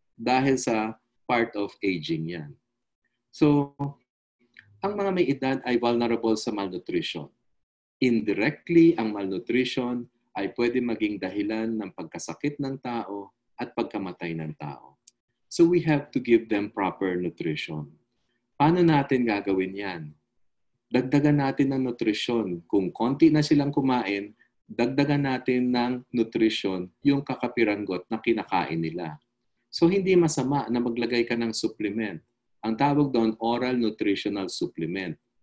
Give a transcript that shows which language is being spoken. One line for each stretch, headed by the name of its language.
Filipino: Dahil sa part of aging yan. So, ang mga may edad ay vulnerable sa malnutrition. Indirectly, ang malnutrition ay pwede maging dahilan ng pagkasakit ng tao at pagkamatay ng tao.
English: So we have to give them proper nutrition.
Filipino: Paano natin gagawin yan? Dagdagan natin ng nutrisyon. Kung konti na silang kumain, dagdagan natin ng nutrisyon yung kakapiranggot na kinakain nila. So hindi masama na maglagay ka ng supplement. Ang tawag doon, oral nutritional supplement.